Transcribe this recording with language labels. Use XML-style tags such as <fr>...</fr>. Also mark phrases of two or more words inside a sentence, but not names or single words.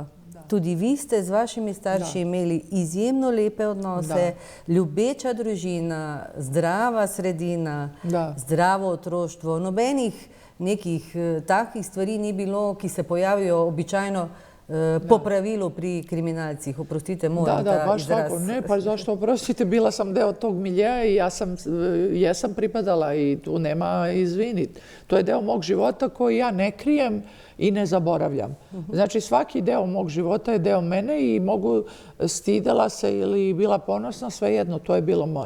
<sl>Tudi vi ste z vašimi starši imeli izjemno lepe odnose, ljubeča družina, zdrava sredina, zdravo otroštvo. Nobenih nekih takih stvari ni bilo, ki se pojavijo običajno popravilu pri kriminalcih. Oprostite, moram ta baš izraz. tako.</sl> <sr>Ne, pa zašto oprostite, bila sam deo tog miljeja i jesam pripadala i tu nema izvinit. To je deo mog života koji ja ne krijem i ne zaboravljam. Znači, svaki deo mog života je deo mene i mogu stidela se ili bila ponosna, svejedno, to je bilo moje.</sr>